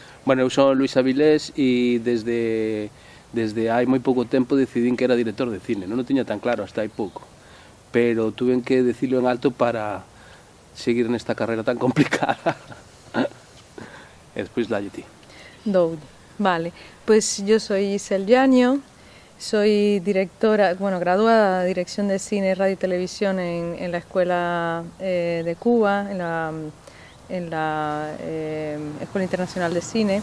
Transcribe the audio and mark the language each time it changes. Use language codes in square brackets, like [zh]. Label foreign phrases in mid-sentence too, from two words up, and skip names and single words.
[gl] Bueno, eu son Luis Avilés e desde hai moi pouco tempo decidín que era director de cine. Non o tiña tan claro hasta hai pouco, pero [es] tuve que decirlo [gl] en alto para seguir nesta carreira tan complicada. E despois dalle ti. Doulle. [es] Vale, pues yo soy Isel Llaño, soy directora, bueno, graduada de Dirección de Cine, Radio y Televisión en la Escuela de Cuba, en la Escuela Internacional de Cine.